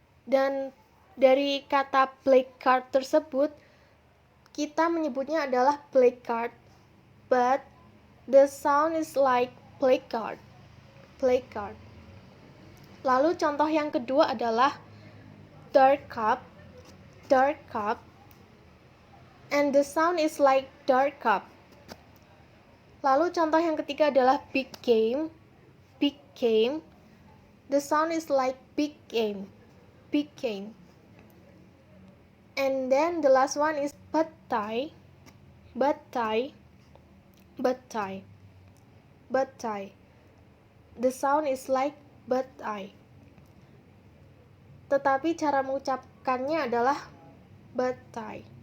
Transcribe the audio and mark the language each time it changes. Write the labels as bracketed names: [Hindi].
[Indonesian] Dan dari kata black card tersebut, kita menyebutnya adalah black card, [English] but the sound is like black card. Black card. [Indonesian] Lalu contoh yang kedua adalah dark cup. Dark cup. [English] And the sound is like dark cup. [Indonesian] Lalu contoh yang ketiga adalah big game. Big game. [English] The sound is like big game. Big game. And then the last one is bad tie. Bad tie. Bad tie. Bad tie. The sound is like bad tie. [Indonesian] Tetapi cara mengucapkannya adalah bad tie.